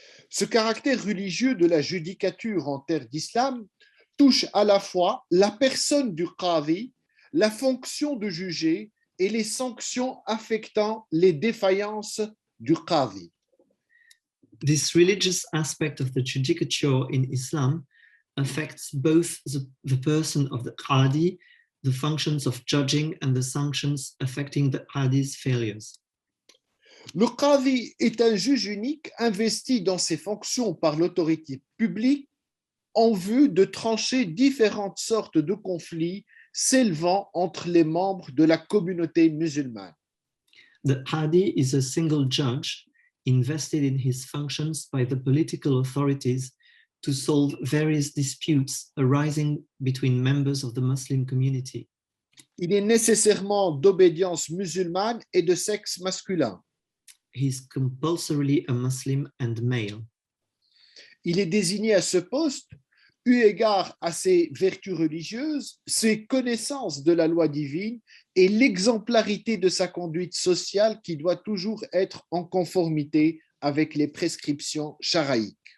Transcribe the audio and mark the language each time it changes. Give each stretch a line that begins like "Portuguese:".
French: Ce caractère religieux de la judicature en terre d'islam touche à la fois la personne du qadi, la fonction de juger et les sanctions affectant les défaillances du qadi.
English: This religious aspect of the judicature in Islam affects both the person of the qadi, the functions of judging, and the sanctions affecting the qadi's failures.
French: Le qadi est un juge unique investi dans ses fonctions par l'autorité publique en vue de trancher différentes sortes de conflits s'élevant entre les membres de la communauté musulmane.
English: The qadi is a single judge invested in his functions by the political authorities to solve various disputes arising between members of the Muslim community.
French: Il est nécessairement d'obédience musulmane et de sexe masculin.
English: He is compulsorily a Muslim and male.
French: Il est désigné à ce poste eu égard à ses vertus religieuses, ses connaissances de la loi divine et l'exemplarité de sa conduite sociale qui doit toujours être en conformité avec les prescriptions charaïques.